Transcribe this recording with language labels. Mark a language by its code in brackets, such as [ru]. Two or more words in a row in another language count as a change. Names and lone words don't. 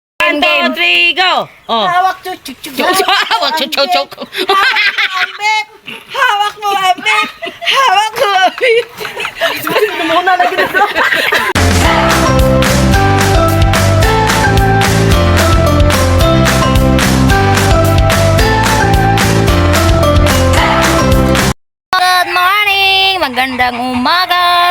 [en] One, two, three, go! Oh. [tl] Hawak chuchuk. Hawak chuchuk. Hawak mo, Ambip! Hawak mo, Ambip! Muna na ginagawa. [en] Good morning! [tl] Magandang umaga!